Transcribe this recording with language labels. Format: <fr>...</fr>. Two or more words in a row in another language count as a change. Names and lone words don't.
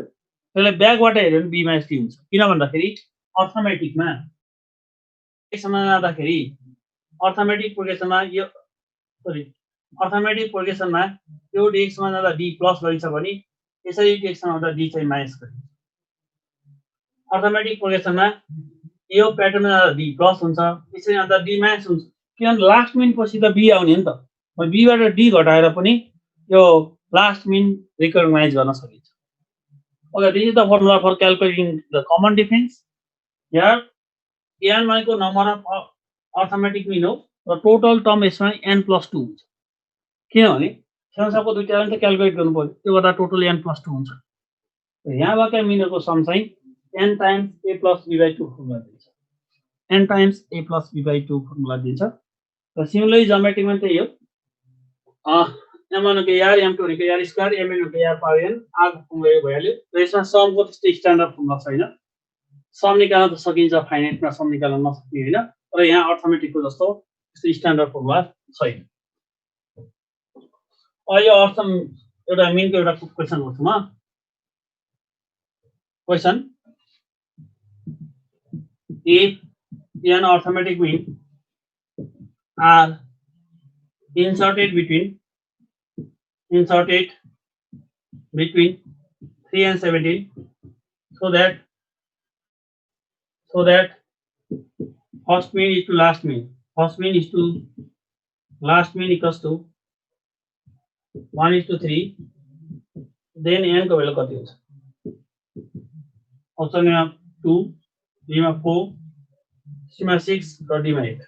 <ne>त्यसलाई ब्याकबाट हेऱ्यो भने</ne> <en>b minus d</en> <ne>हुन्छ। किन भन्दाखेरि अर्थमेटिकमा जाँदाखेरि</ne> <en>arithmetic progressionमा</en> <ne>यो</ne> <en>arithmetic progressionमा</en> <ne>यो डिएक्समा जाँदा</ne> <en>d plus</en> <ne>गरिन्छ भने यसरी डिएक्समा आउँदा डी चाहिँ माइनस गरिन्छ।</ne> <en>arithmetic progressionमा</en> <ne>यो प्याटर्नमा जाँदा</ne> <en>d plus</en> <ne>हुन्छ, यसरी आउँदा</ne> <en>d minus</en> <ne>हुन्छ। किनभने</ne> <en>last mean</en> <ne>पछि त बी आउने हो नि त, बीबाट डी घटाएर पनि यो</ne> <en>last mean</en> <ne>रिकग्नाइज गर्न सकिन्छ।</ne> <en>Okay, this is the formula for calculating the common difference. Here,</en> <ne>n भनेको</ne> <en>number of arithmetic mean</en> <ne>हो र</ne> <en>total term</en> <ne>यसमा n + 2 हुन्छ। किनभने संख्याको दुईटालाई त क्याल्कुलेट गर्नु पर्यो, त्यो गर्दा टोटल n + 2 हुन्छ। यहाँ भएका मिनहरूको सम चाहिँ</ne> <en>n times a + b/2 formula</en> <ne>दिन्छ,</ne> <en>n times a + b/2 formula</en> <ne>दिन्छ। र सिमिलरली ज्योमेट्रीमा त्यही हो, m1 को यार m2 को यार स्क्वायर mn को यार पावर n आको फर्मुला भइहाल्यो। र यसमा समको त्यस्तो</ne> <en>standard formula</en> <ne>छैन, सम निकाल्न त सकिन्छ, फाइनाइटमा सम निकाल्न नसकिने होइन, तर यहाँ अर्थमेटिकको जस्तो त्यस्तो</ne> <en>standard formula</en> <ne>छैन। यो अर्थम एउटा मिनको एउटा क्वेसन गर्छु म। क्वेसन,</ne> <en>if n arithmetic mean are inserted between 3 and 17 so that first mean is to last mean, last mean equals to 1:3, then</en> <ne>n को भ्यालु कति हुन्छ? अप्सन मा 2, बी मा 4, सी मा 6 र डी मा 8।</ne>